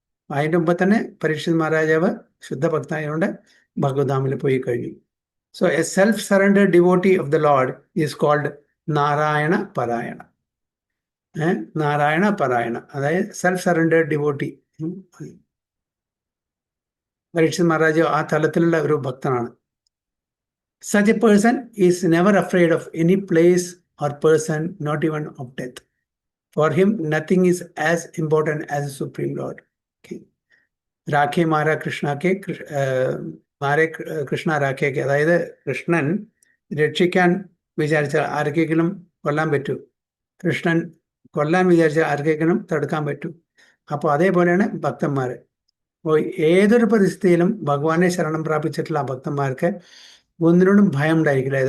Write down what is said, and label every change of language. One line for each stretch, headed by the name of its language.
Malayalam: അതിൻ്റെ മുമ്പ് തന്നെ പരീക്ഷിത് മഹാരാജാവ് ശുദ്ധഭക്തനായതുകൊണ്ട് ഭഗവദ്ധാമിൽ പോയി കഴിഞ്ഞു.
English: So a self surrender devotee of the lord is called Narayana parayana.
Malayalam: Narayana പരായണ, അതായത്
English: Self surrender devotee.
Malayalam: Parikshit Maharaj ആ തലത്തിലുള്ള ഒരു ഭക്തനാണ്.
English: Such a person is never afraid of any place or person, not even of death. For him, nothing is as important as the Supreme Lord.
Bangla: രാഖേ Mara കൃഷ്ണക്കെ, മാരെ കൃഷ്ണ രാഖേക്ക്,
Malayalam: അതായത് കൃഷ്ണൻ രക്ഷിക്കാൻ വിചാരിച്ചാൽ ആർക്കെങ്കിലും കൊല്ലാൻ പറ്റൂ, കൃഷ്ണൻ കൊല്ലാൻ വിചാരിച്ചാൽ ആർക്കെങ്കിലും തടുക്കാൻ പറ്റൂ. അപ്പോൾ അതേപോലെയാണ് ഭക്തന്മാർ. അപ്പോൾ ഏതൊരു പരിസ്ഥിതിയിലും ഭഗവാനെ ശരണം പ്രാപിച്ചിട്ടുള്ള ഭക്തന്മാർക്ക് ഒന്നിനോടും ഭയം ഉണ്ടായിരിക്കില്ല.